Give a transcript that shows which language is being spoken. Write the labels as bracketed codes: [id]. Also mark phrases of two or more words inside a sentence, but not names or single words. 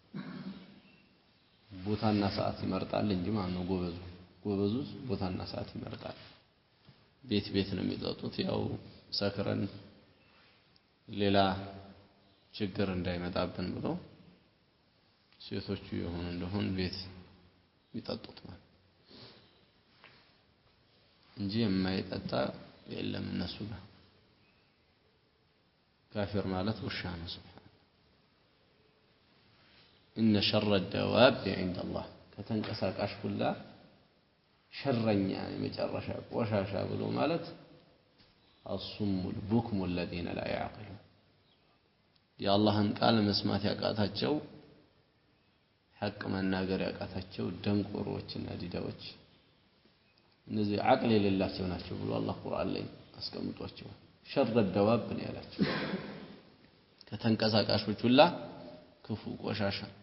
[am] ቦታና ሰዓት ይመርጣል እንጂ ማለት ነው ጎበዙ ቦታና ሰዓት ይመርጣል ቤት ነው የሚጠጡት ያው ሰክረን ሌላ ችግር እንዳይመጣብን ብሎ ሴቶቹ የሆኑ እንደሆን ቤት ይጠጡት ማለት እንጂ የማይጠጣ የለም እነሱ ጋር ካፊር ማለት ውሻ ነው ሱብሃን [ar] إن شر الدواب عند الله [am] ከተንቀሳቃሽ ሁላ ሸረኛ የመጨረሻ ቆሻሻ ብሎ ማለት [ar] الصم البكم الذين لا يعقلون [am] የአላህን ቃል መስማት ያቃታቸው ሐቅ መናገር ያቃታቸው ደንቆሮችና ዲዳዎች እነዚህ አቅል የሌላቸው ናቸው ብሎ አላህ ቁርአን ላይ አስቀምጧቸው [ar] شر الدواب [am] ነው ያላቸው ከተንቀሳቃሾች ሁላ ክፉ ቆሻሻ